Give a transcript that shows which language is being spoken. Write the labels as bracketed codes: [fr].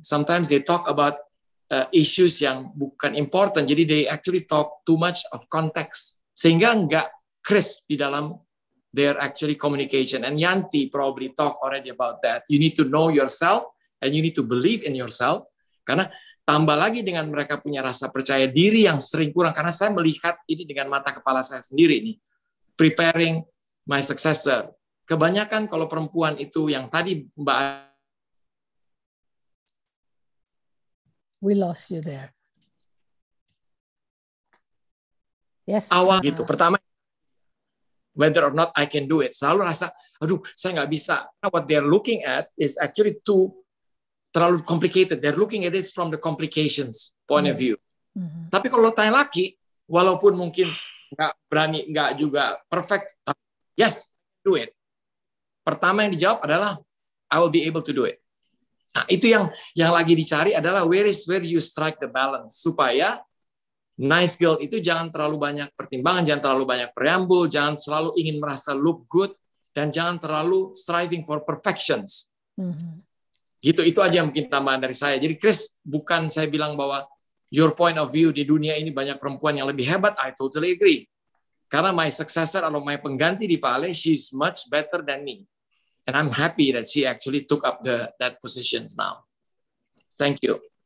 [en] Sometimes they talk about issues [id] yang bukan [en] important, jadi they actually talk too much of context, [id] sehingga nggak crisp di dalam [en] their actually communication. And Yanti probably talk already about that. You need to know yourself and you need to believe in yourself. [id] Karena tambah lagi dengan mereka punya rasa percaya diri yang sering kurang. Karena saya melihat ini dengan mata kepala saya sendiri nih. [en] Preparing my successor. [id] Kebanyakan kalau perempuan itu yang tadi Mbak, [en] we lost you there. Yes. [id] Awal gitu. Pertama, [en] whether or not I can do it. [id] Selalu rasa, aduh, saya nggak bisa. [en] What they're looking at is actually terlalu complicated. They're looking at it from the complications point of view. [id] Tapi kalau tanya laki, walaupun mungkin nggak berani, nggak juga perfect, [en] yes, do it. [id] Pertama yang dijawab adalah, [en] I will be able to do it. [id] Nah, itu yang lagi dicari adalah [en] where you strike the balance, [id] supaya nice girl itu jangan terlalu banyak pertimbangan, jangan terlalu banyak preambul, jangan selalu ingin merasa [en] look good, [id] dan jangan terlalu striving for perfections. Gitu, itu aja mungkin tambahan dari saya. Jadi Chris, bukan saya bilang bahwa [en] your point of view [id] di dunia ini banyak perempuan yang lebih hebat, [en] I totally agree. Karena my successor atau my pengganti di Vale, she's much better than me. And I'm happy that she actually took up that positions now. Thank you.